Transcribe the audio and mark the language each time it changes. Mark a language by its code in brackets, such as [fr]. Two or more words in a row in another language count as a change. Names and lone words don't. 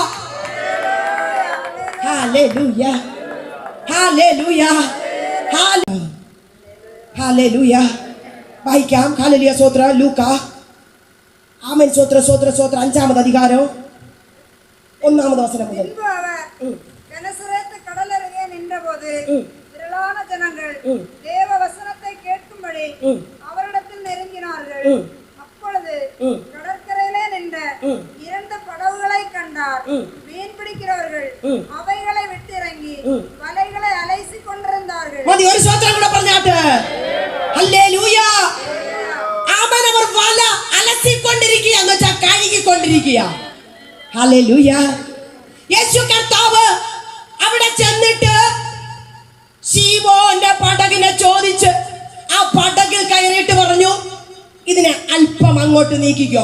[ml] ഹല്ലേലൂയ. ഹല്ലേലൂയ. ഹല്ലേലൂയ. വായിക്കാം. ഹല്ലേലൂയ. സ്തോത്ര. ലൂക്ക ആമേൻ. സ്തോത്ര സ്തോത്ര സ്തോത്ര. 5-ാമത് അധികാരം 1-ാമത് വചനം മുതൽ. [ta] கனசரேத்து கடலருகே நின்றபோது திரளான ஜனங்கள் தேவ வசனத்தை கேட்கும்படி அவரிடத்தில் நெருங்கினார்கள். அப்பொழுது கடற்கரையிலே நின்ற 2 படகுகளை கண்டார். மீன் பிடிக்கிறவர்கள் அவைகளை விட்டிறங்கி வலைகளை அலைசி கொண்டிருந்தார்கள். [ml] മതി, ഒരു സ്തോത്രം കൂടെ പറഞ്ഞാട്ട്. ഹല്ലേലൂയ. ആമേൻ. അവർ വല അലസിക്കൊണ്ടിരിക്കുക എന്ന് വെച്ചാൽ കഴുകിക്കൊണ്ടിരിക്കുക. ഹല്ലേലൂയ. യേശു കർത്താവ് അവിടെ ചെന്നിട്ട് ശീമോന്റെ പടകിനെ ചോദിച്ച് ആ പടകിൽ കയറിയിട്ട് പറഞ്ഞു, ഇതിനെ അല്പം അങ്ങോട്ട് നീക്കിക്കോ.